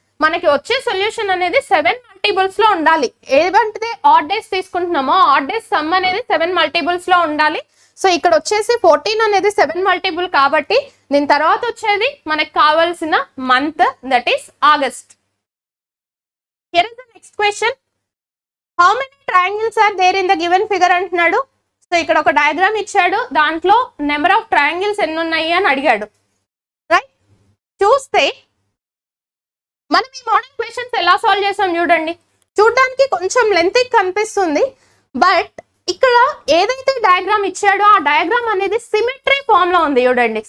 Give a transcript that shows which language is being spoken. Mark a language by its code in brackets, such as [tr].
[te] మనకి వచ్చే సొల్యూషన్ అనేది 7 మల్టిపుల్స్ లో ఉండాలి. ఏదంటే odd days తీసుకుంటున్నామో odd days some అనేది 7 మల్టిపుల్స్ లో ఉండాలి. సో ఇక్కడ వచ్చేసి 14 అనేది 7 మల్టిపుల్ కాబట్టి దీని తర్వాత వచ్చేది మనకి కావాల్సిన month [en] that is [te] August. [en] Here is the next question. How many triangles are there in the given figure [te] అంటున్నాడు. సో ఇక్కడ ఒక డయాగ్రామ్ ఇచ్చాడు దాంట్లో నెంబర్ ఆఫ్ ట్రయాంగిల్స్ ఎన్ని ఉన్నాయి అని అడిగాడు రైట్. చూస్తే మనం ఈ మోడల్ క్వశ్చన్స్ ఎలా సాల్వ్ చేసాం చూడండి. చూడడానికి కొంచెం లెంత్ కనిపిస్తుంది బట్ ఇక్కడ ఏదైతే డయాగ్రామ్ ఇచ్చాడో ఆ డయాగ్రామ్ అనేది సిమెట్రీ ఫామ్ లో ఉంది చూడండి.